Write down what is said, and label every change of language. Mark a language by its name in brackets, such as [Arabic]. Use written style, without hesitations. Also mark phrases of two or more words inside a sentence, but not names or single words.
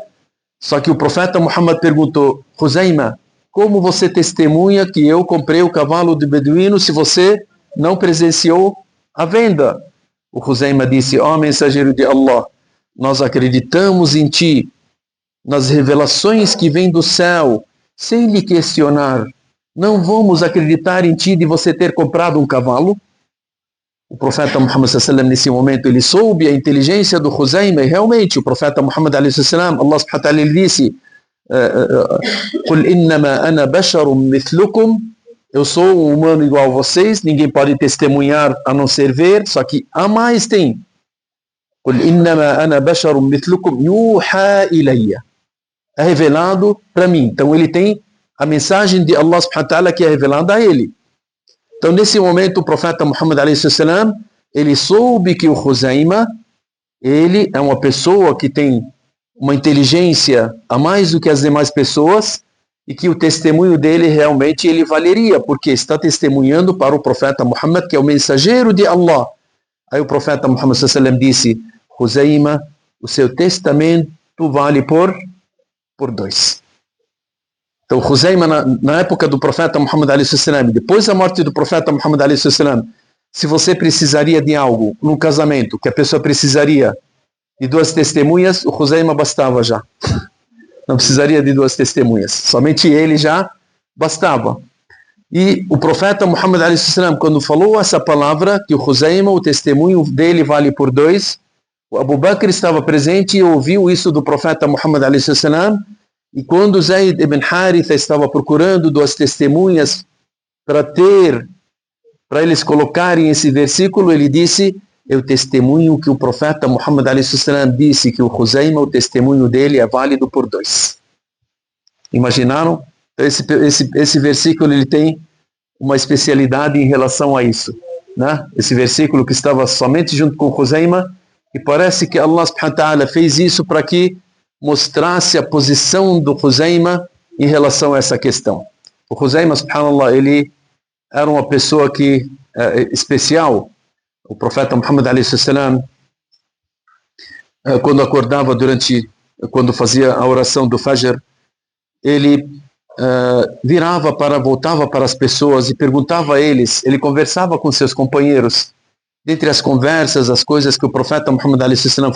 [Portuguese] Só que o profeta Muhammad perguntou: Huzaima, como você testemunha que eu comprei o cavalo do beduíno se você não presenciou a venda? O Huzaima disse: ó mensageiro de Allah, nós acreditamos em ti, nas revelações que vêm do céu, sem lhe questionar. Não vamos acreditar em ti de você ter comprado um cavalo? O profeta Muhammad [Arabic] صلى الله عليه وسلم, [Portuguese] nesse momento, ele soube a inteligência do Huzaima, e realmente o profeta Muhammad [Arabic] عليه وسلم, [Portuguese] Allah [Arabic] سبحانه وتعالى, [Portuguese] ele disse: [Arabic] قل إنما أنا بشر مثلكم, [Portuguese] eu sou um humano igual a vocês, ninguém pode testemunhar a não ser ver, só que a mais tem. [Arabic] قل إنما أنا بشر مثلكم يوحى إلي, [Portuguese] é revelado para mim. Então ele tem a mensagem de Allah [Arabic] سبحانه وتعالى [Portuguese] que é revelada a ele. Então nesse momento o profeta Muhammad [Arabic] عليه وسلم, [Portuguese] ele soube que o Huzaima, ele é uma pessoa que tem uma inteligência a mais do que as demais pessoas, e que o testemunho dele realmente ele valeria, porque está testemunhando para o profeta Muhammad, que é o mensageiro de Allah. Aí o profeta Muhammad [Arabic] صلى الله عليه وسلم [Portuguese] disse: Huzaima, o seu testamento vale por 2. Então Huzaima, na época do profeta Muhammad [Arabic] عليه وسلم, [Portuguese] depois da morte do profeta Muhammad [Arabic] عليه وسلم, [Portuguese] se você precisaria de algo num casamento, que a pessoa precisaria de 2 testemunhas, o Huzaima bastava já. Não precisaria de 2 testemunhas. Somente ele já bastava. E o profeta Muhammad [Arabic] عليه وسلم, [Portuguese] quando falou essa palavra, que o Huzaima, o testemunho dele vale por 2, o Abu Bakr estava presente e ouviu isso do profeta Muhammad [Arabic] عليه وسلم. [Portuguese] E quando Zayd ibn Haritha estava procurando 2 testemunhas para eles colocarem esse versículo, ele disse: eu testemunho que o profeta Muhammad [Arabic] عليه وسلم [Portuguese] disse que o Huzaima, o testemunho dele é válido por 2. Imaginaram? Esse versículo ele tem uma especialidade em relação a isso, né? Esse versículo que estava somente junto com o Huzaima, e parece que Allah [Arabic] سبحانه وتعالى [Portuguese] fez isso para que mostrasse a posição do Huzaima em relação a essa questão. O Huzaima, subhanallah, ele era uma pessoa que especial. O profeta Muhammad [Arabic] عليه وسلم, [Portuguese] quando acordava quando fazia a oração do Fajr, ele voltava para as pessoas e perguntava a eles, ele conversava com seus companheiros, dentre as conversas, as coisas que o profeta Muhammad a.s.